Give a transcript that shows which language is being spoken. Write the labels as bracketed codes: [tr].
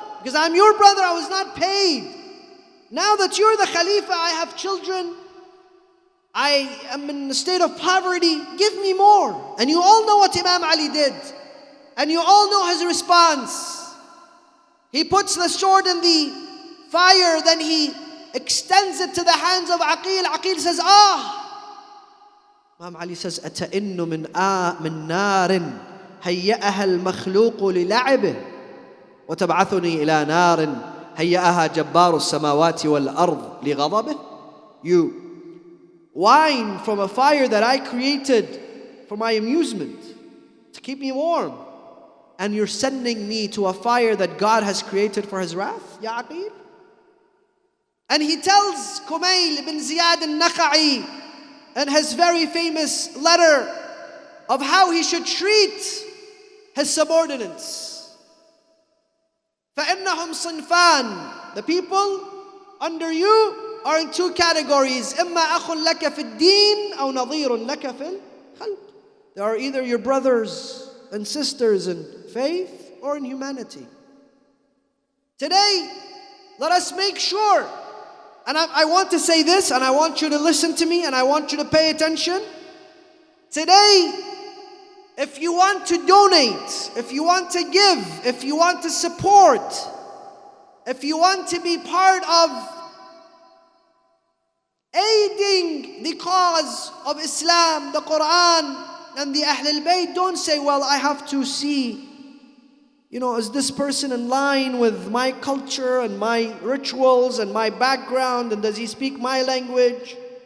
[en] Because I'm your brother, I was not paid. Now that you're the Khalifa, I have children. I am in a state of poverty. Give me more. And you all know what Imam Ali did. And you all know his response. He puts the sword in the fire, then he extends it to the hands of Aqil. Aqil says, Imam Ali says, [ar] أَتَئِنُّ مِنْ نَارٍ هَيَّأَهَا الْمَخْلُوقُ لِلَعِبِهِ وَتَبْعَثُنِي إِلَى نَارٍ هَيَّأَهَا جَبَّارُ السَّمَاوَاتِ وَالْأَرْضِ لِغَضَبِهِ. [en] You whine from a fire that I created for my amusement, to keep me warm. And you're sending me to a fire that God has created for His wrath, Ya Aqil? And he tells Kumayl ibn Ziyad al-Nakha'i in his very famous letter of how he should treat his subordinates. [ar] فَإِنَّهُمْ صِنْفَانِ. [en] The people under you are in two categories. [ar] إِمَّا أَخٌ لَكَ فِي الدِّينِ أَوْ نَظِيرٌ لَكَ فِي الْخَلْقِ. [en] They are either your brothers and sisters in faith or in humanity. Today, let us make sure, and I want to say this, and I want you to listen to me, and I want you to pay attention. Today, if you want to donate, if you want to give, if you want to support, if you want to be part of aiding the cause of Islam, the Quran, and the Ahlulbayt, don't say, well, I have to see, is this person in line with my culture and my rituals and my background, and does he speak my language?